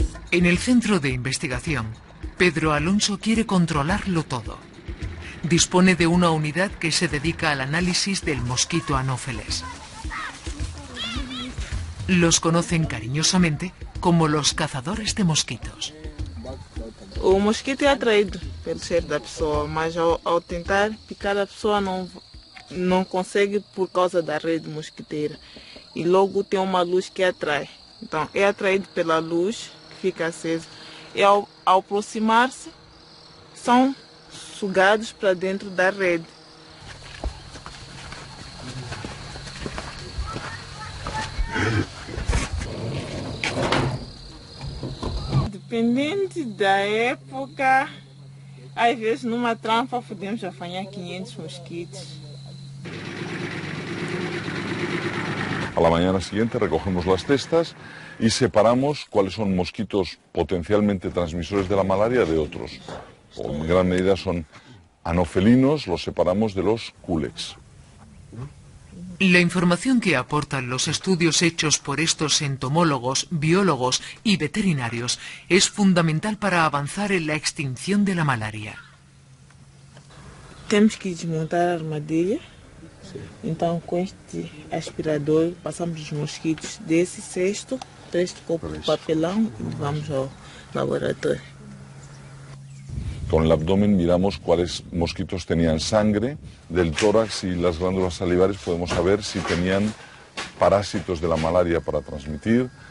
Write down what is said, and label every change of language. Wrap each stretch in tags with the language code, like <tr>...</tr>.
<es>En el centro de investigación, Pedro Alonso quiere controlarlo todo. Dispone de una unidad que se dedica al análisis del mosquito anófeles. Los conocen cariñosamente como los cazadores de mosquitos.</es> <pt>O mosquito é atraído pelo cheiro da pessoa, mas ao tentar picar a pessoa não consegue por causa da rede mosquiteira. E logo tem uma luz que atrai. Então é atraído pela luz, fica acesa. E ao aproximar-se, são sugados para dentro da rede. Dependente da época, às vezes numa trampa podemos apanhar 500 mosquitos.</pt> <es>A la mañana siguiente recogemos las cestas y separamos cuáles son mosquitos potencialmente transmisores de la malaria de otros. En gran medida son anofelinos, los separamos de los culex. La información que aportan los estudios hechos por estos entomólogos, biólogos y veterinarios es fundamental para avanzar en la extinción de la malaria.</es> <pt>Temos que desmontar a armadilha. Então, com este aspirador, passamos os mosquitos desse cesto para este copo de papelão e vamos ao laboratório.</pt> <es>Con el abdomen miramos cuáles mosquitos tenían sangre, del tórax y las glándulas salivares podemos saber si tenían parásitos de la malaria para transmitir.</es>